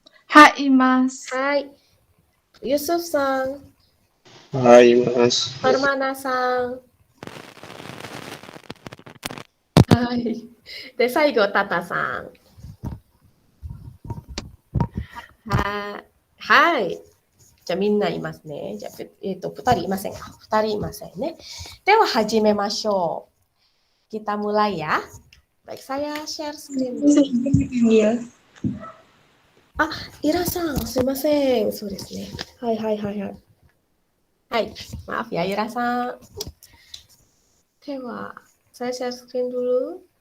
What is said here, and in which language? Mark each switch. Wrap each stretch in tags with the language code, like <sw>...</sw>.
<ja>Hai, Imas. Hai. Yusuf-san. Hai, Mas. Permana-san. Hai. De, 最後、Tata-san. Hai. じゃあみんないますね。じゃあ、2人いませんか。2人いませんね。では始めましょう。</ja> <id>Kita mulai ya. Baik, saya share screen dulu.</id> <ja>Ira-san, すいません。そうですね。はい。</ja> <id>はい、maaf ya Ira-san. では、saya share screen dulu.</id>